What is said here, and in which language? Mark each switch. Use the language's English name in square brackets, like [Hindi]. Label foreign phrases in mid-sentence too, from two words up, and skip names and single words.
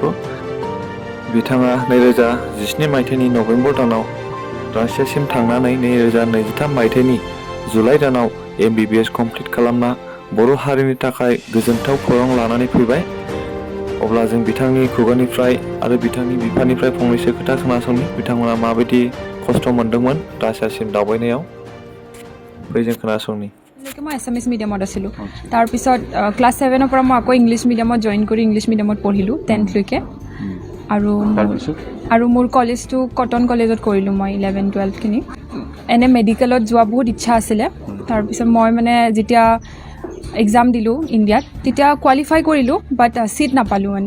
[Bodo] बिथाङा 2017 मायथाइनि नभेम्बर दानाव रासियासिम थांनानै 2023 मायथाइनि जुलाइ दानाव MBBS कमप्लिट खालामना बर' हारिनि थाखाय गोजोनथाव खौरां लानानै फैबाय। अब्ला जों बिथांनि खुगानिफ्राय आरो बिथांनि बिफानिफ्राय फंनैसो खोथा खोनासंनि बिथांमोना माबायदि खस्थ' मोन्दोंमोन रासियासिम दावबायनायाव। फै जों खोनासंनि। [Assamese] মই [English] Assamese medium [Assamese] আছিলোঁ। তাৰপিছত ক্লাছ 7ৰ পৰা মই আকৌ [English] English medium [Assamese] জইন কৰি [English] English medium [Assamese] পঢ়িলোঁ 10th লৈকে। আৰু মোৰ কলেজটো কটন কলেজত কৰিলোঁ মই 11-12খিনি। এনে মেডিকেলত যোৱা বহুত ইচ্ছা আছিলে। তাৰপিছত মই মানে যেতিয়া এক্সাম দিলোঁ ইণ্ডিয়াত তেতিয়া কোৱালিফাই কৰিলোঁ [English] but seat [Assamese] নাপালোঁ মানে।